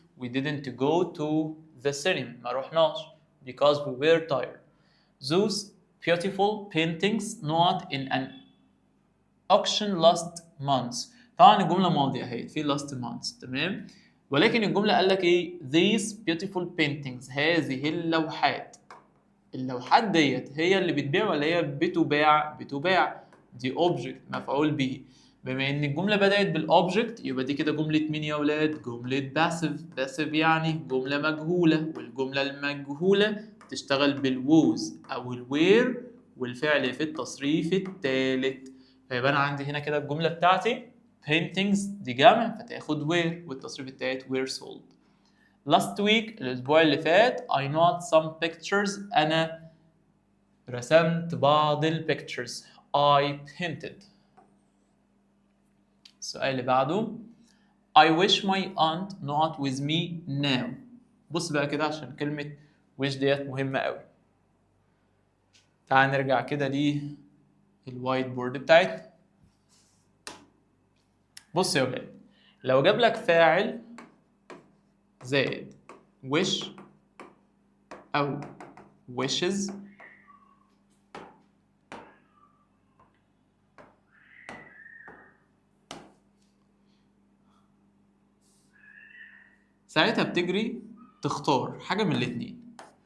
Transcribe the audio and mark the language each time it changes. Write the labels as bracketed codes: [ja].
[en] We didn't go to the cinema. [ar] ما رحناش [en] because we were tired. Those beautiful paintings not in an auction last month. [ar] طبعا الجملة ماضية اهي في last month. تمام. ولكن الجملة قال لك ايه؟ These beautiful paintings. هذه اللوحات. اللوحات ديت هي اللي بتبيع ولا هي بتباع؟ بتباع. دي object مفعول به. بما ان الجملة بدأت بالobject يبقى دي كده جملة مين يا ولاد؟ جملة passive. passive يعني جملة مجهولة والجملة المجهولة تشتغل بالووز أو الوير والفعل في التصريف الثالث. فيبقى أنا عندي هنا كده الجملة بتاعتي paintings دي جمع فتاخد where والتصريف الثالث [en] were sold. Last week [ar] الأسبوع اللي فات [en] I not some pictures. [ar] أنا رسمت بعض pictures. [en] I painted. [ar] السؤال اللي بعده [en] I wish my aunt not with me now. [ar] بص بقى كده عشان كلمة wish ديت مهمة قوي. تعال نرجع كده للوايت بورد بتاعتنا. بص يا ولاد لو جاب لك فاعل زائد wish أو wishes ساعتها بتجري تختار حاجة من الاتنين.